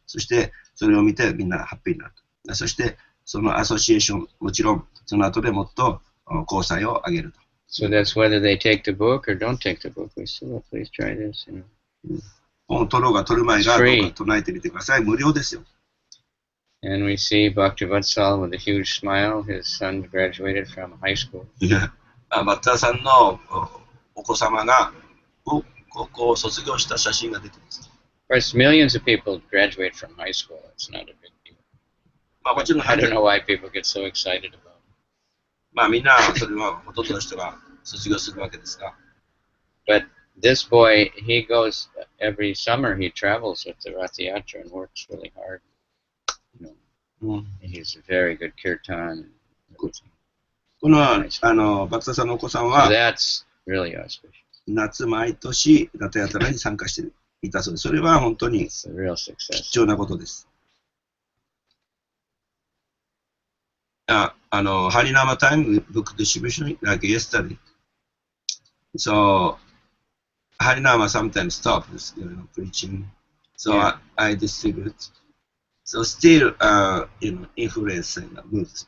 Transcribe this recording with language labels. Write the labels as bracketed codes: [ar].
[ja] そしてそれを見てみんなハッピーになると。そしてそのアソシエーション、もちろんその後でもっと交際を上げると。 [en] So that's whether they take the book or don't take the book. We say, well, please try this. [ja] 本を取ろうが取る前がどうか唱えてみてください。無料ですよ。 [en] And we see Bhaktivatsal with a huge smile. His son graduated from high school. [ja] バッターさんのお子様が高校を卒業した写真が出ています。 [en] Of course, millions of people graduate from high school. It's not a big deal. I don't know why people get so excited about it. [ja] みんなそれはほとんどの人が卒業するわけですが。 [en] But this boy, he goes every summer. He travels with the Rath Yatra and works really hard. He's a very good kirtan. [ja] このバッターさんのお子さんは [en] That's really auspicious. [ja] 夏毎年ラタヤタラに参加していたそうです。それは本当に貴重なことです。 [en] Harinama time book distribution like yesterday. So Harinama sometimes stops, preaching. So I distribute. So still, influence moves.